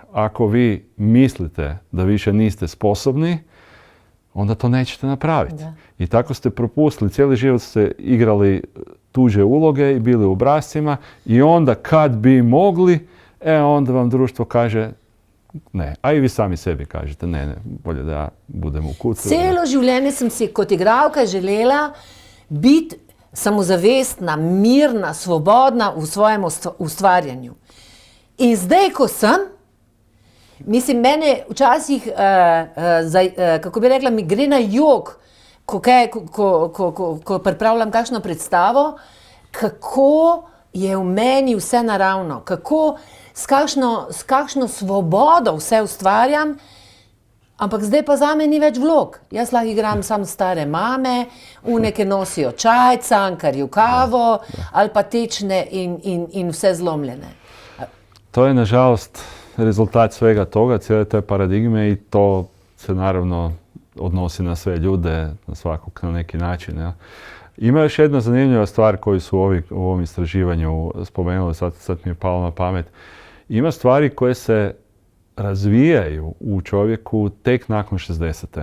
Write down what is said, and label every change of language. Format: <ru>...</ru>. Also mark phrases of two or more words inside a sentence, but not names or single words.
<hr>Ako vi mislite da više niste sposobni, onda to nećete napraviti. Da. I tako ste propustili, cijeli život ste igrali tuđe uloge i bili u obrascima i onda kad bi mogli, onda vam društvo kaže ne. A i vi sami sebi kažete ne, bolje da ja budem u kutu.</hr> <sl>Celo življenje sem si kot igralka želela biti samozavestna, mirna, svobodna v svojem ustvarjanju. In zdaj, ko sem, mislim, mene včasih, kako bi rekla, mi gre na jok, ko pripravljam kakšno predstavo, kako je v meni vse naravno, s kakšno svobodo vse ustvarjam, ampak zdaj pa zame ni več vlog. Jaz lahko igram samo stare mame, uneke nosijo čaj, cankarju kavo, ali pa tečne in vse zlomljene.</sl> <hr>To je, nažalost, rezultat svega toga, cijele te paradigme i to se naravno odnosi na sve ljude, na svakog na neki način.</hr> <sl>Ja.</sl> <hr>Ima još jedna zanimljiva stvar koju su u ovom istraživanju spomenuli, sad mi je palo na pamet. Ima stvari koje se razvijaju u čovjeku tek nakon 60.</hr>